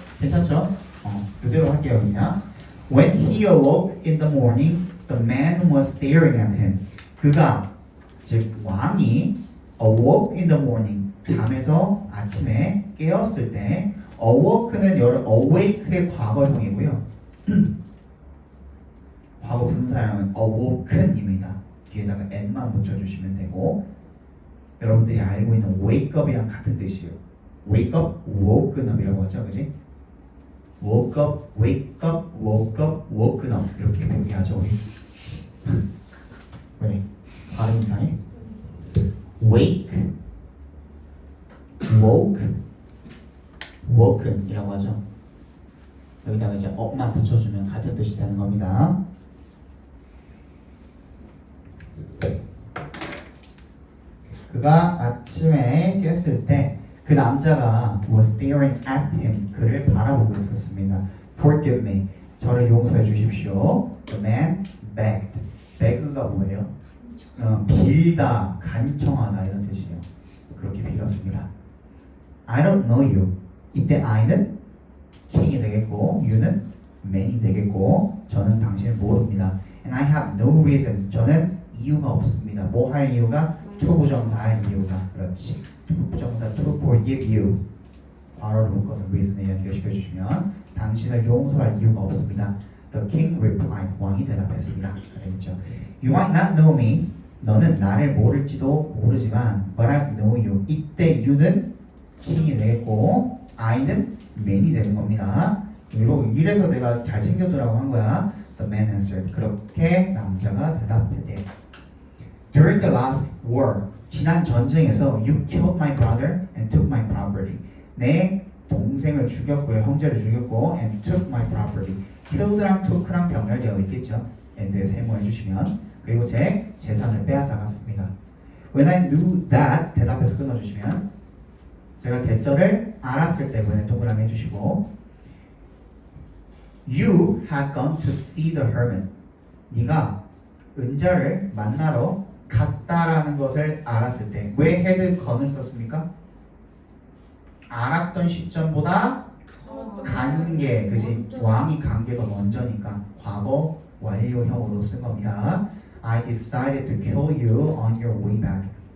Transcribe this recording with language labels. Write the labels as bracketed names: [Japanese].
[Korean] 괜찮죠? 그대로 할게요 그냥. [English] When he awoke in the morning, the man was staring at him. [Korean] 그가 즉 왕이 [English] awoke in the morning. [Korean] 잠에서 아침에 깨었을 때 awoke는 awake의 과거형이고요. 과거 분사형은 awoken입니다. 뒤에다가 n만 붙여주시면 되고 여러분들이 알고 있는 wake up이랑 같은 뜻이에요. wake up, woken up이라고 하죠, 그지? woke up, wake up, woke up, woken up 이렇게 얘기하죠, 우리. 왜? 발음 이상해? wake, woke, woken이라고 하죠. 여기다가 이제 up만 붙여주면 같은 뜻이 되는 겁니다. 그가 아침에 깼을 때 그 남자가 [English] was staring at him. [Korean] 그를 바라보고 있었습니다. [English] Forgive me. [Korean] 저를 용서해 주십시오. [English] The man begged. [Korean] beg가 뭐예요? 빌다, 간청하다 이런 뜻이에요. 그렇게 빌었습니다. [English] I don't know you. [Korean] 이때 I는 king이 되겠고 you는 man이 되겠고 저는 당신을 모릅니다. [English] And I have no reason. [Korean] 저는 이유가 없습니다. 뭐 할 이유가? to 부정사 할 이유가. 그렇지. to 부정사 to forgive you. 과거를 묶어서 reason에 연결시켜 주시면 당신을 용서할 이유가 없습니다. [English] The king replied. [Korean] 왕이 대답했습니다. 그랬죠. [English] You might not know me. [Korean] 너는 나를 모를지도 모르지만 [English] but I know you. [Korean] 이때 you는 king이 되겠고 I는 man이 되는 겁니다. 이래서 내가 잘 챙겨두라고 한 거야. [English] The man answered. [Korean] 그렇게 남자가 대답했대요. [English] During the last war, [Korean] 지난 전쟁에서 [English] you killed my brother and took my property. [Korean] 내 동생을 죽였고요, 형제를 죽였고 [English] and took my property. [Korean] killed랑 took랑 병렬되어 있겠죠. and에 세모해 주시면 그리고 제 재산을 빼앗아갔습니다. [English] When I knew that [Korean] 대답해서 끊어주시면 제가 대절을 알았을 때 when 동그라미 해주시고 [English] You had gone to see the hermit. [Korean] 네가 은자를 만나러 갔다라는 것을 알았을 때 왜 had gone을 썼습니까? 알았던 시점보다 간게, 그지? 왕이 간 게 더 먼저니까 과거 완료형으로 쓴 겁니다. [English] I decided to kill you on your way back.